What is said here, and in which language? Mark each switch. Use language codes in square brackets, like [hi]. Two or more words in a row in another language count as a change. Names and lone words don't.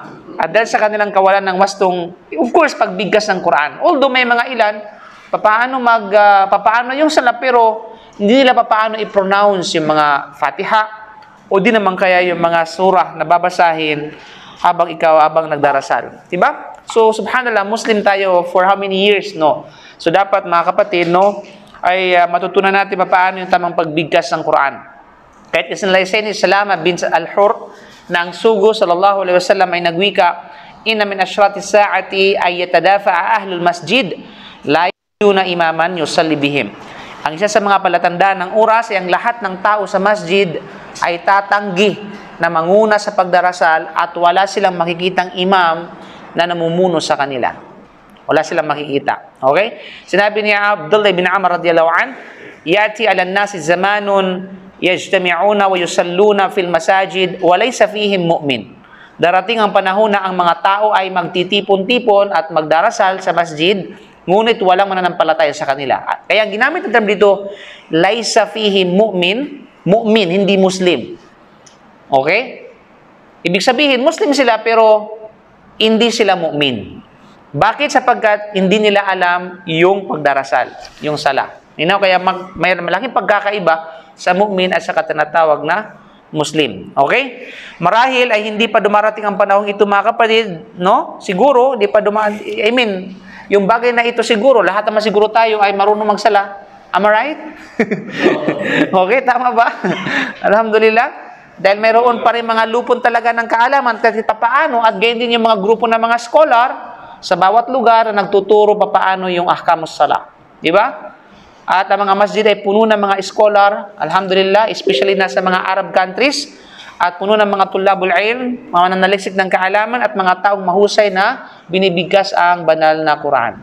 [tl] At dahil sa kanilang kawalan ng wastong, [en] of course, [tl] pagbigkas ng Quran. Although may mga ilan, papaano yung salah, pero hindi nila papaano i-pronounce yung mga Fatiha, O di naman kaya yung mga surah na babasahin habang nagdarasal. Diba? So, subhanallah, Muslim tayo [en] for how many years, [tl] no? So, dapat mga kapatid, no, ay matutunan natin paano yung tamang pagbigkas ng Quran. Kahit isinalaysay ni Salama bin Al-Hur na ang sugo, [ar] صلى الله عليه وسلم, [tl] ay nagwika, [ar] إن من أشراط الساعة أن يتدافع أهل المسجد لا يجدون إماما يصلي بهم. [tl] Ang isa sa mga palatandaan ng oras ay ang lahat ng tao sa masjid ay tatanggi na manguna sa pagdarasal at wala silang makikitang imam na namumuno sa kanila. Wala silang makikita. Okay? Sinabi niya Abdullah bin Amr [ar] رضي الله عنه, يأتي على الناس زمان يجتمعون و يصلون في المساجد و ليس فيهم مؤمن. [tl] Darating ang panahon na ang mga tao ay magtitipon-tipon at magdarasal sa masjid, ngunit walang mananampalataya sa kanila. Kaya ginamit ang term dito, [ar] ليس فيهم مؤمن، مؤمن, [tl] hindi Muslim. Okay? Ibig sabihin, Muslim sila pero hindi sila mu'min. Bakit? Sapagkat hindi nila alam yung pagdarasal, yung sala. Kaya may malaking pagkakaiba sa mu'min at sa tinatawag na Muslim. Okay? Marahil ay hindi pa dumarating ang panahong ito, mga kapatid, no? Siguro, hindi pa yung bagay na ito siguro, lahat naman siguro tayo ay marunong magsala. [en] Am I right? [tl] Okay, tama ba? Alhamdulillah. Dahil mayroon pa rin mga lupon talaga ng kaalaman kasi paano, at gayon din yung mga grupo ng mga scholar sa bawat lugar na nagtuturo paano yung [ar] أحكام الصلاة. [tl] Di ba? At ang mga masjid ay puno ng mga scholar, alhamdulillah, especially na sa mga [en] Arab countries, [tl] at puno ng mga [ar] طلاب العلم, [tl] mga nanaliksik ng kaalaman, at mga taong mahusay na binibigkas ang banal na Quran.